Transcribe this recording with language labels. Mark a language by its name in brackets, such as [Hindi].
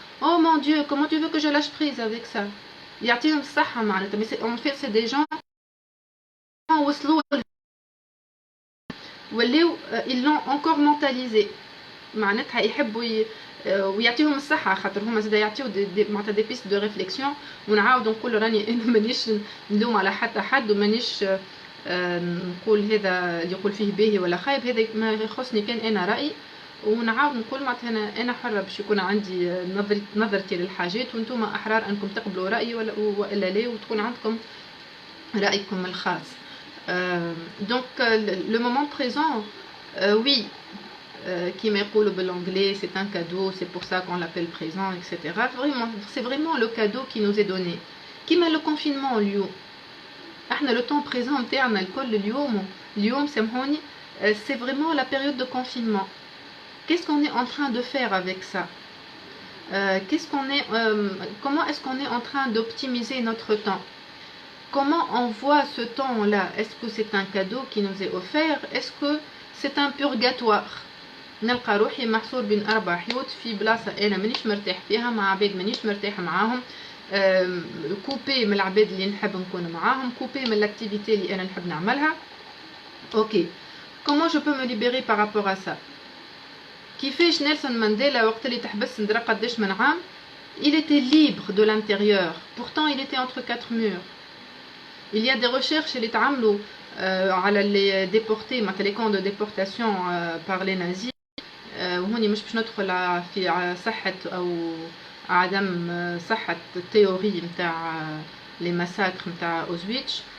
[French] Oh mon Dieu, comment tu veux que je lâche prise avec ça? Mais en fait, c'est des gens ils l'ont encore mentalisé. [Arabic] معناتها يحبوا ويعطيهم الصحة خاطر هما زاد يعطيو معناتها دي بيست دو ريفليكسيون. ونعاود نقول راني انا مانيش نلوم على حتى حد ومانيش نقول هذا اللي يقول فيه باهي ولا خايب، هذا ما يخصني كان انا رأي. ونعاود نقول معناتها انا حرة باش يكون عندي نظرتي للحاجات وانتم احرار انكم تقبلوا رأيي ولا لا وتكون عندكم رأيكم الخاص. [French] Donc le moment présent, oui, qui m'écoule de l'anglais, c'est un cadeau, c'est pour ça qu'on l'appelle présent, etc. Vraiment, c'est vraiment le cadeau qui nous est donné. Qui met le confinement en lieu? Le temps présent, c'est vraiment la période de confinement. Qu'est-ce qu'on est en train de faire avec ça? Comment est-ce qu'on est en train d'optimiser notre temps? Comment on voit ce temps-là? Est-ce que c'est un cadeau qui nous est offert? Est-ce que c'est un purgatoire? [Arabic] نلقى روحي محصور بين 4 حيوط في بلاصة أنا مانيش مرتاح فيها مع عباد مانيش مرتاح معاهم، كوبي من العباد اللي نحب نكون معاهم، كوبي من l'activité اللي أنا نحب نعملها. [French] أوكي، comment je peux me libérer par rapport à ça؟ [Arabic] كيفاش نيلسون مانديلا وقت اللي تحبس ندرى قداش من عام [French] il était libre de l'intérieur, pourtant il était entre 4 murs. Il y a des recherches [Arabic] اللي تعملوا على [French] les déportés [Arabic] مثلا [French] les camps de déportation par les nazis. [Arabic] وهوني مش باش ندخل في صحة أو عدم صحة التيوري متاع [French] les massacres [Arabic] متاع أوزويتش.